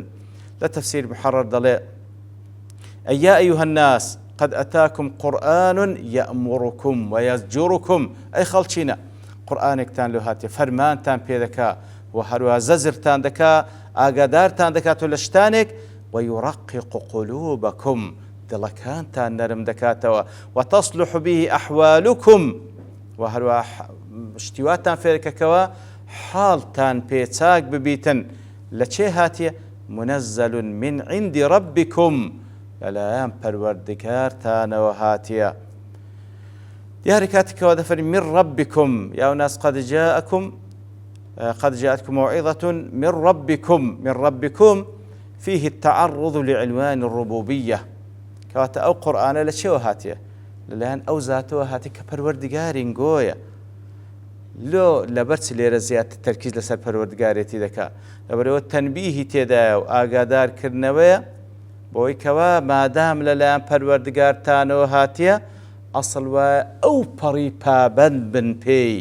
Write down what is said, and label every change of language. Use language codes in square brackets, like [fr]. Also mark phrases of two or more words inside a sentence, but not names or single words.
[ckb] لە تەفسیر محەڕەر دەڵێ [ar] ئەیا ئەیها الناس قد أتاكم قرآن يأمركم ويزجركم، [ckb] أي خەڵچینە قورئانێکتان لێ هاتیە فەرمانتان پێ دەکا و هەروە زەزرتان دەکا، ئاگادارتان دەکاتەوە لە شتانێک، [ar] ويرقق قلوبكم [ckb] دڵەکانتان نەرم دەکاتەوە، [ar] وتصلح به أحوالكم [ckb] و هەروە شتیواتان فێرکەکەوە حاڵتان پێچاک ببیتن. لە چێ هاتیە؟ [ar] منزل من عند ربكم، [ckb] لەلایەن پەروەردگارتانەوە هاتیە. دیارە کاتێکەوە دەفەرمی [ar] من ربكم یا ناس قد جاءتكم موعظة من ربكم فيه التعرض لعنوان الربوبية. [ckb] کەواتە ئەو قورئانە لە چێوە هاتیە؟ لەلایەن ئەو زاتەوە هاتی کە پەروەردگارین گۆیە. لەبەرچ لێرە زیاتر تەرکیز لەسەر پەروەردگارێتی دەکات، لەبەرەوە تەنبیهی تێدایە و ئاگادارکردنەوەیە بۆی کەوا مادام لەلایەن پەروەردگارتانەوە هاتیە ئەسڵ وایە ئەو پەڕی پابەند بن پێی.